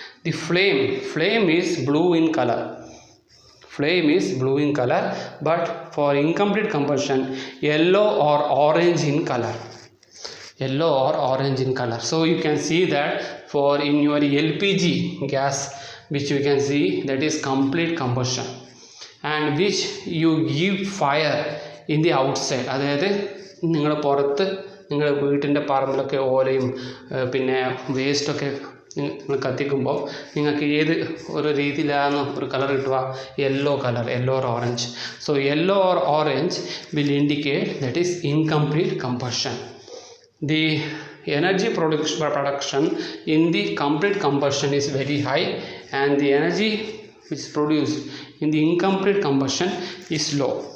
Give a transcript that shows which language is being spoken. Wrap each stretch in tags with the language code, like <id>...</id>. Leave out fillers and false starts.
<en>The flame is blue in color. Flame is blue in color, but for incomplete combustion yellow or orange in color. Yellow or orange in color. So you can see that for in your LPG gas, which you can see that is complete combustion, and which you give fire in the outside.</en> <ml>അതായത് നിങ്ങൾ പുറത്ത് നിങ്ങളുടെ വീട്ടിൻ്റെ പറമ്പിലൊക്കെ ഓലയും പിന്നെ വേസ്റ്റൊക്കെ നിങ്ങൾ കത്തിക്കുമ്പോൾ നിങ്ങൾക്ക് ഏത് ഒരു രീതിയിലാണ് ഒരു കളർ കിട്ടുക?</ml> <en>Yellow colour, yellow or orange. So yellow or orange will indicate that is incomplete combustion. The energy production in the complete combustion is very high, and the energy which is produced in the incomplete combustion is low.</en>